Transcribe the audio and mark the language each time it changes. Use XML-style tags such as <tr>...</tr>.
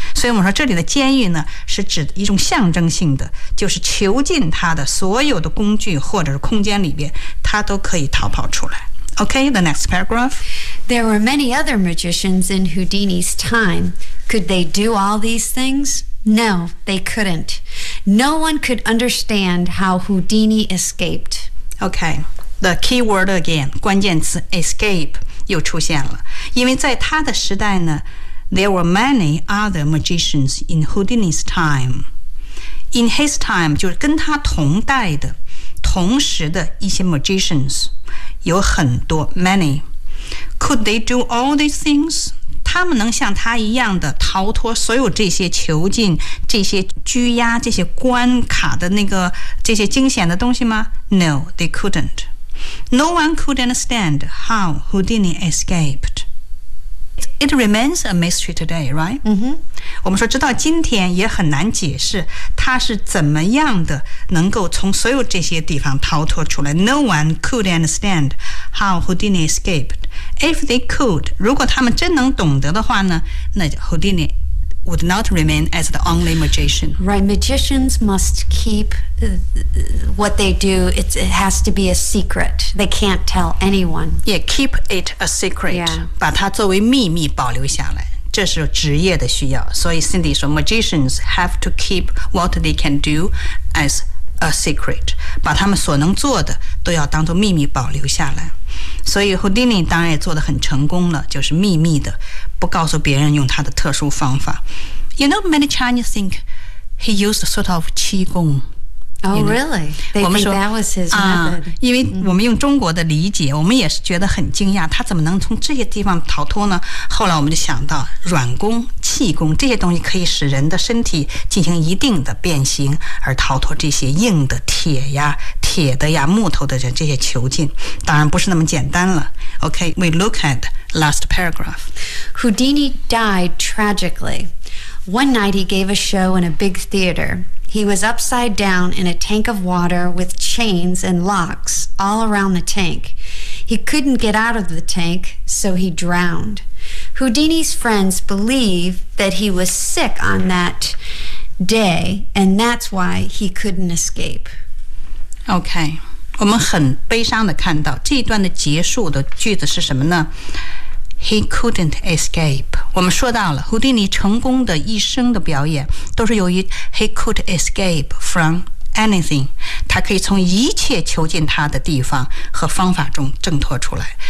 <zh>所以我们说这里的监狱呢，是指一种象征性的，就是囚禁他的所有的工具或者是空间里边，他都可以逃跑出来。</zh> <en>Okay, the next paragraph. There were many other magicians in Houdini's time. Could they do all these things? No, they couldn't. No one could understand how Houdini escaped. Okay, the key word again,</en> <zh>关键词</zh> <en>escape</en> <zh>又出现了。因为在他的时代呢</zh> <en>there were many other magicians in Houdini's time. In his time,</en> <zh>就是跟他同代的、同时的一些</zh> <en>magicians,</en> <zh>有很多</zh> <en>many. Could they do all these things?</en> <zh>他们能像他一样的逃脱所有这些囚禁、这些拘押、这些关卡的那个、这些惊险的东西吗?</zh> <en>No, they couldn't. No one could understand how Houdini escaped. It remains a mystery today, right? Mm-hmm.</en> <zh>我们说直到今天也很难解释他是怎么样的能够从所有这些地方逃脱出来。</zh> <en>No one could understand how Houdini escaped. If they could,</en> <zh>如果他们真能懂得的话呢，那</zh> <en>Houdini would not remain as the only magician. Right, magicians must keep what they do. It has to be a secret. They can't tell anyone. Yeah, keep it a secret. Yeah.</en> <zh>把它作为秘密保留下来，这是职业的需要。所以</zh> <en>Cindy</en> <zh>说</zh> <en>magicians have to keep what they can do as a secret.</en> <zh>把他们所能做的都要当作秘密保留下来。所以 Houdini 当然也做得很成功了，就是秘密的，不告诉别人用他的特殊方法。</zh> <en>You know, many Chinese think he used a sort of 气功。 Oh, you know? Really? They think that was his method.</en> <zh>因为我们用中国的理解，我们也是觉得很惊讶，他怎么能从这些地方逃脱呢？后来我们就想到软功、气功这些东西可以使人的身体进行一定的变形，而逃脱这些硬的铁呀、铁的呀、木头的这些囚禁，当然不是那么简单了。</zh> <en>Okay, we look at the last paragraph. Houdini died tragically. One night he gave a show in a big theater. He was upside down in a tank of water with chains and locks all around the tank. He couldn't get out of the tank, so he drowned. Houdini's friends believe that he was sick on that day, and that's why he couldn't escape. Okay,</en> <zh>我们很悲伤地看到这一段的结束的句子是什么呢？</zh> <en>He couldn't escape.</en> <zh>我们说到了 Houdini 成功的一生的表演都是由于</zh> <en>he could escape from anything.</en> <zh>他可以从一切囚禁他的地方和方法中挣脱出来。</zh>